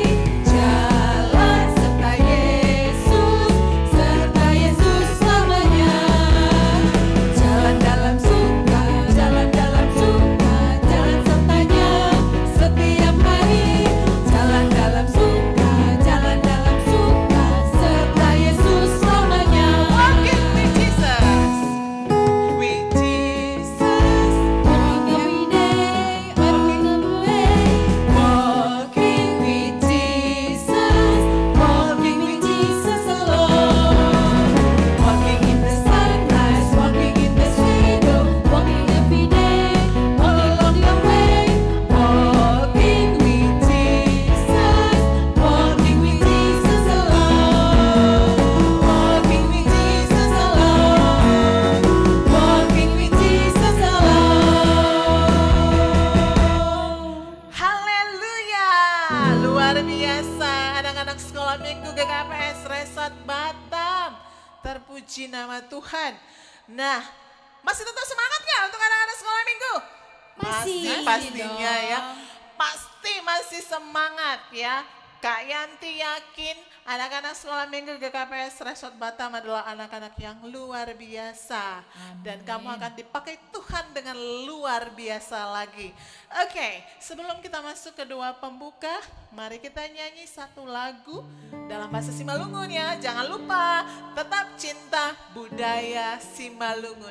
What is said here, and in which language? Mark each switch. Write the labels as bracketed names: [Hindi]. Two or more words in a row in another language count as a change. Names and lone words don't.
[Indonesian] Jalan serta Yesus selamanya. Jalan dalam suka, jalan sertanya setiap hari. Jalan dalam suka, serta Yesus selamanya. [English] Walking with Jesus. With Jesus. Walking every day, walking the way. Walking with Jesus, walking with Jesus alone. Walking in the sunrise, walking in the shadow, walking every day, all along your way. Walking with Jesus, walking with Jesus alone. Walking with Jesus alone. Walking with Jesus alone. [Indonesian] Haleluya, luar biasa anak-anak sekolah minggu GKPS Resort Batam. Terpuji nama Tuhan. Nah, masih tetap semangat nggak untuk anak-anak sekolah minggu? Masih pastinya dong. ya. Pasti pasti masih semangat ya. Kak Yanti yakin anak-anak sekolah minggu GKPS Resort Batam adalah anak-anak yang luar biasa. Dan kamu akan dipakai Tuhan dengan luar biasa lagi. Oke, sebelum kita masuk ke doa pembuka, mari kita nyanyi satu lagu dalam bahasa Simalungun ya. Jangan lupa, tetap cinta budaya Simalungun.